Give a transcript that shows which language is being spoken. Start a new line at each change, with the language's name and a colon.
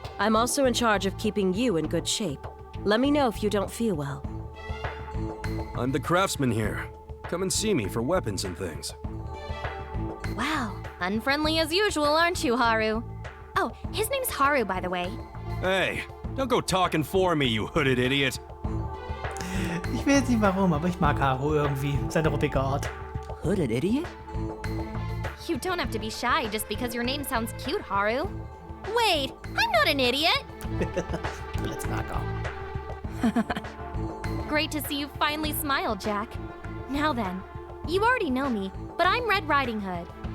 English: I'm also in charge of keeping you in good shape. Let me know if you don't feel well. I'm the craftsman here. Come and see me for weapons and things. Wow, unfriendly as usual, aren't you, Haru? Oh, his name's Haru, by the way. Hey, don't go talking for me, you hooded idiot.
German: Ich weiß nicht warum, aber ich mag Haru irgendwie. Seine ruppige Art.
English: hooded idiot? You don't have to be shy just because your name sounds cute, Haru. Wait, I'm not an idiot! Let's back off. Great to see you finally smile, Jack. Now then, you already know me, but I'm Red Riding Hood.